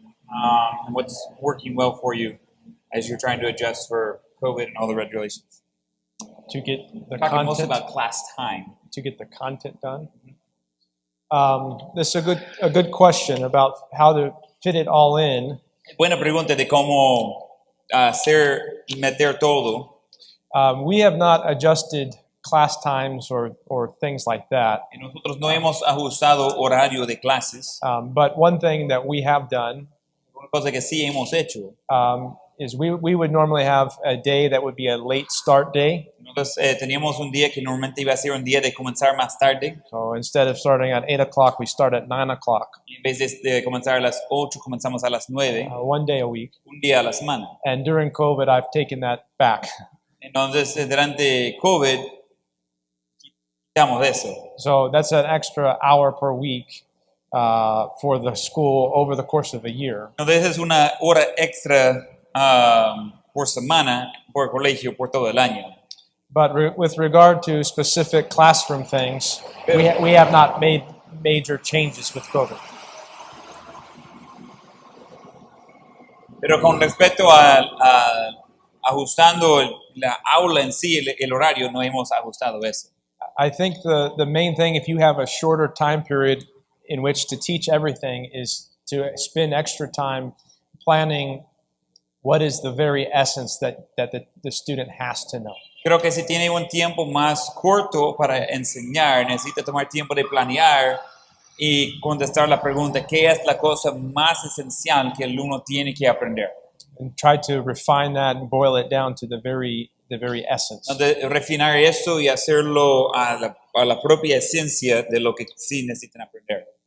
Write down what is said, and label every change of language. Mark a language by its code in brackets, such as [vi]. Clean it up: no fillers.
[en] And what's working well for you as you're trying to adjust for COVID and all the regulations? To get the Talking mostly content, about class time. to get the content done. This is a good question about how to fit it all in. [es] Buena pregunta de cómo hacer y meter todo. [en] We have not adjusted class times or things like that. [es] Y nosotros no hemos ajustado horario de clases. [en] But one thing that we have done [es] Una cosa que sí hemos hecho [en] is we would normally have a day that would be a late start day. [es] Entonces teníamos un día que normalmente iba a ser un día de comenzar más tarde. [en] So instead of starting at 8 o'clock, we start at 9 o'clock, [es] Y en vez de comenzar a las 8, comenzamos a las 9, [en] one day a week. [es] un día a la semana. [en] And during COVID, I've taken that back. [es] Entonces durante COVID quitamos eso. [en] So that's an extra hour per week for the school over the course of a year. [es] Entonces es una hora extra por semana por colegio por todo el año. [en] But with regard to specific classroom things, we have not made major changes with COVID. [es] Pero con respecto a ajustando la aula en sí, el horario, no hemos ajustado eso. [en] I think the main thing, if you have a shorter time period in which to teach everything, is to spend extra time planning what is the very essence that the student has to know. [es] Creo que si tiene un tiempo más corto para enseñar, necesita tomar tiempo de planear y contestar la pregunta, ¿qué es la cosa más esencial que el alumno tiene que aprender? [en] And try to refine that and boil it down to the very essence. [es] Entonces, refinar eso y hacerlo a la propia esencia de lo que sí necesitan aprender.